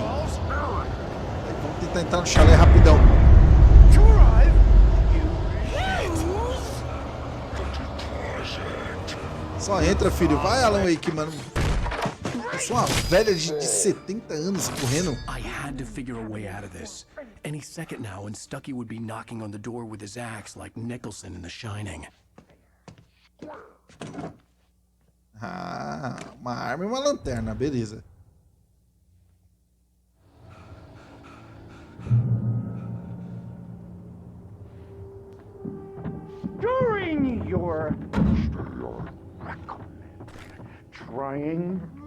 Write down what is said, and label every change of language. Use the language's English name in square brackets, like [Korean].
[Portuguese] Vamos tentar entrar no chalé rapidão. Só entra, filho. Vai, Alan Wake, mano. Eu sou uma velha de 70 anos correndo. [English] I had to figure a way out of this. Any second now, and Stucky would be knocking on the door with his axe like Nicholson in The Shining. [Portuguese] Ah, uma arma e uma lanterna, beleza. [English] During your trying